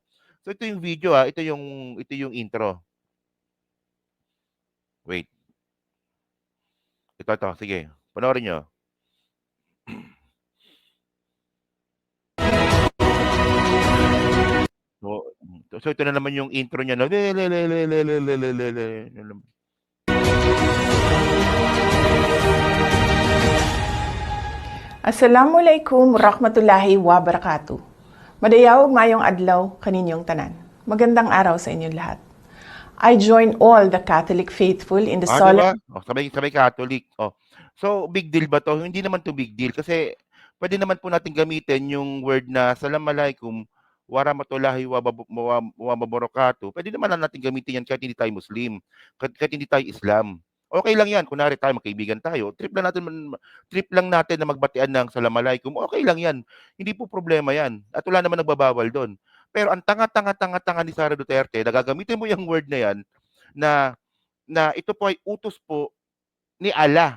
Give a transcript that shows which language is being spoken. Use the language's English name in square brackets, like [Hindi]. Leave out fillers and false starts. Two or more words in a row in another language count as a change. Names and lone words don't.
[Filipino] So, ito yung video, ito yung intro. Wait, ito, sige, panoorin niyo. So, ito na naman yung intro niya na [Arabic] السلام عليكم ورحمة الله وبركاته. [Cebuano] Madayawag mayong adlaw kaninyong tanan. [Filipino] Magandang araw sa inyong lahat. [English] I join all the Catholic faithful in the [Filipino] 'di [English] solemn... [Filipino] ba? Sabay Catholic. So, [English] big deal [Filipino] ba 'to? Hindi naman 'to [English] big deal [Filipino] kasi puwede naman po natin gamitin yung word na [Arabic] "السلام عليكم ورحمة الله وبركاته." [Filipino] Puwede naman na natin gamitin 'yan kahit hindi tayo Muslim, kahit hindi tayo Islam. Okey lang 'yan, kunwari tayo magkaibigan tayo, trip lang natin na magbatian ng "Assalamualaikum", okey lang 'yan, hindi po problema 'yan at wala naman nagbabawal do'n. Pero ang tanga ni Sara Duterte na gagamitin mo yung word na 'yan na na ito po ay utos po ni Allah.